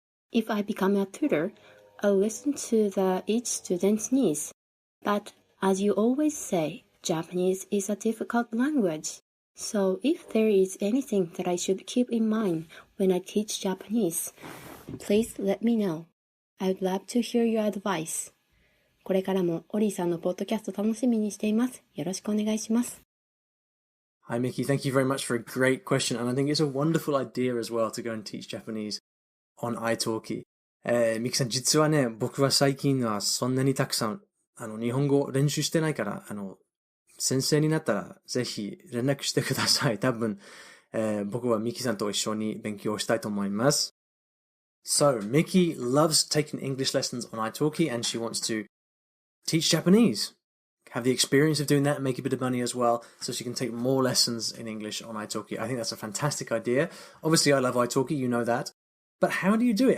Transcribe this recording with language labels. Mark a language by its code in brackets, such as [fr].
[en] If I become a tutor, I'll listen to each student's needs. But as you always say, Japanese is a difficult language. So if there is anything that I should keep in mind when I teach Japanese, please let me know. I'd love to hear your advice. [ja] これからもオリーさんのポッドキャスト楽しみにしています。よろしくお願いします。 [en] Hi Mickey, thank you very much for a great question, and I think it's a wonderful idea as well to go and teach Japanese on iTalki. [ja] ミキさん、実はね、僕は最近はそんなにたくさん日本語練習してないから、先生になったらぜひ連絡してください。多分、僕はミキさんと一緒に勉強したいと思います。 [en] So, Mickey loves taking English lessons on iTalki, and she wants to teach Japanese. Have the experience of doing that and make a bit of money as well, so she can take more lessons in English on iTalki. I think that's a fantastic idea. Obviously, I love iTalki, you know that. But how do you do it?